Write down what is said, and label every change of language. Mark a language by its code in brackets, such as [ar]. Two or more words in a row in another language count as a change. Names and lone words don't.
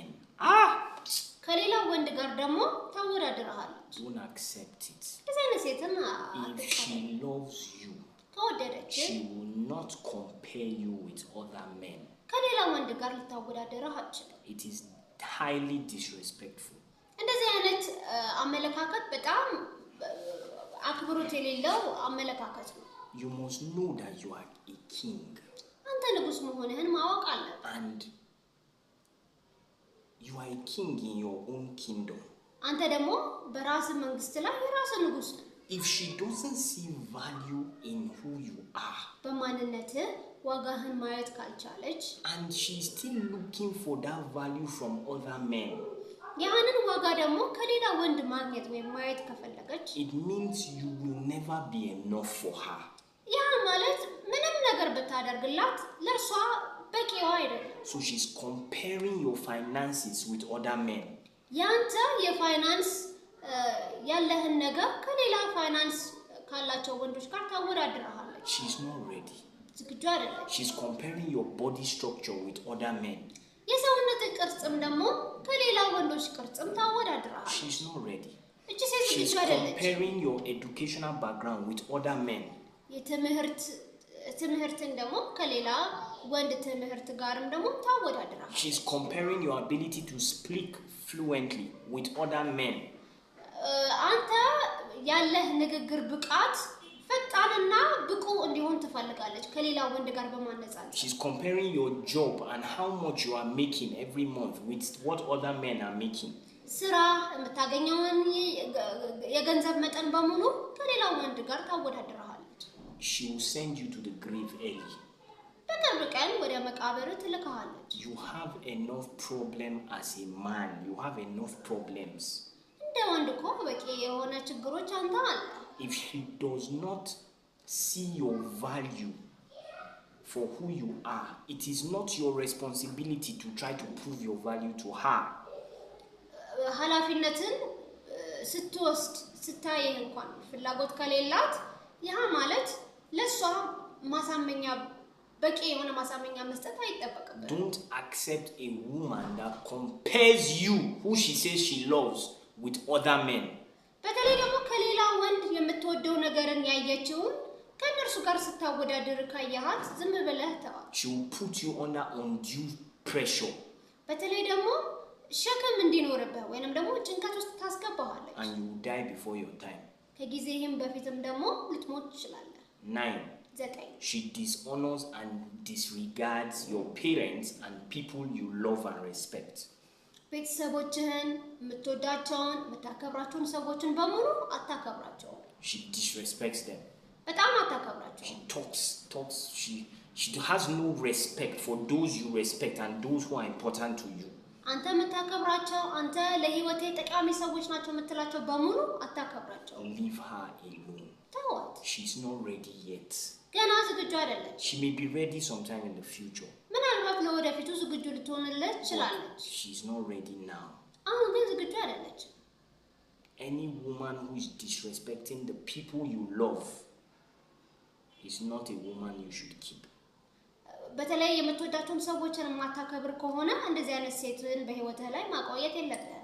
[am] ከሌላ ወንድ ጋር ደግሞ ታወዳድራለች [en] don't accept it [am] እንደዚህ አይነት ሴትን [en] if she loves you [am] ከወደደች [en] she will not compare you with other men [am] ከሌላ ወንድ ጋር ልታወዳድርህ አትችልም [en] it is highly disrespectful [am] እንደዚህ አይነት አመለካከት በጣም አክብሮት የሌለው አመለካከት ነው [en] you must know that you are a king [am] አንተ ንጉስ መሆንህን ማወቅ አለብህ [en] and you are a king in your own kingdom [am] አንተ ደግሞ በራስ መንግስት ላይ የራስ ንጉስ ነህ [en] if she doesn't see value in who you are [am] በማንነት ዋጋህን ማየት ካልቻለች [en] and she is still looking for that value from other men [am] ያንን ዋጋ ደግሞ ከሌላ ወንድ ማግኘት ወይ ማየት ከፈለገች [en] it means you will never be enough for her [am] ያ ማለት ምንም ነገር ብታደርግላት ለሷ በቂዋ አይደለም [en] so she's comparing your finances with other men [am] ያንተ የፋይናንስ ያለህን ነገር ከሌላ ፋይናንስ ካላቸው ወንዶች ጋር ታወዳድራለች [en] she's not ready [am] ዝግጁ አይደለች [en] she's comparing your body structure with other men [am] የሰውነት ቅርጽም ደግሞ ከሌላ ወንዶች ቅርጽም ታወዳድራለች [en] she's not ready [am] እቺ ሴት [en] she's [am] ዝግጁ አይደለች [en] comparing your educational background with other men [am] ትምህርትን ደግሞ ከሌላ ወንድ ትምህርት ጋርም ደግሞ ታወዳድራለች [en] she's comparing your ability to speak fluently with other men [am] አንተ ያለህ ንግግር ብቃት ፈጣንና ብቁ እንዲሆን ትፈልጋለች ከሌላ ወንድ ጋር በማነጻጸር [en] she's comparing your job and how much you are making every month with what other men are making [am] ስራ የምታገኘውን የገንዘብ መጠን በሙሉ ከሌላ ወንድ ጋር ታወዳድራለች [en] she will send you to the grave early [am] በቅርብ ቀን ወደ መቃብር ትልካለች [en] you have enough problem as a man you have enough problems [am] እንደ ወንድ እኮ በቂ የሆነ ችግሮች አንተ አለ [en] if she does not see your value for who you are. It is not your responsibility to try to prove your value to her. [am] ኃላፊነትን ስትወስድ ስታየህ እንኳን ፍላጎት ከሌላት ያ ማለት ለሷ ማሳመኛ በቂ የሆነ ማሳመኛ መስጠት አይጠበቅብህም. [en] Don't accept a woman that compares you, who she says she loves, with other men. [am] በተለይ ደግሞ ከሌላ ወንድ የምትወደው ነገርን ያየችውን ከነርሱ ጋር ስታወዳደር ካያሃት ዝም ብለህ ተዋት. [en] She will put you under undue pressure. [am] በተለይ ደግሞ ሸክም እንዲኖርብህ ወይንም ደግሞ ጭንቀት ውስጥ ታስገባዋለች. [en] And you will die before your time. [am] ከጊዜህም በፊትም ደግሞ ልትሞት ትችላለህ. [en] 9. She dishonors and disregards your parents and people you love and respect. [am] ቤተሰቦችህን የምትወዳቸውን የምታከብራቸውን ሰዎችን በሙሉ አታከብራቸውም. [en] She disrespects them. [am] በጣም አታከብራቸውም. [en] She talks. She has no respect for those you respect and those who are important to you. [am] አንተ የምታከብራቸው አንተ ለህይወቴ ጠቃሚ ሰዎች ናቸው የምትላቸው በሙሉ አታከብራቸው. [en] Leave her alone. [am] ተዋት. [en] She's not ready yet. [am] ገና ዝግጁ አይደለች. [en] She may be ready sometime in the future. [am] ምናልባት ለወደፊቱ ዝግጁ ልትሆንልህ ትችላለች. [en] She's not ready now. [am] አሁን ግን ዝግጁ አይደለች. [en] Any woman who is disrespecting the people you love is not a woman you should keep. [am] በተለይ የምትወዳቸውን ሰዎችን የማታከብር ከሆነ እንደዚህ አይነት ሴትን በህይወትህ ላይ ማቆየት የለብህም.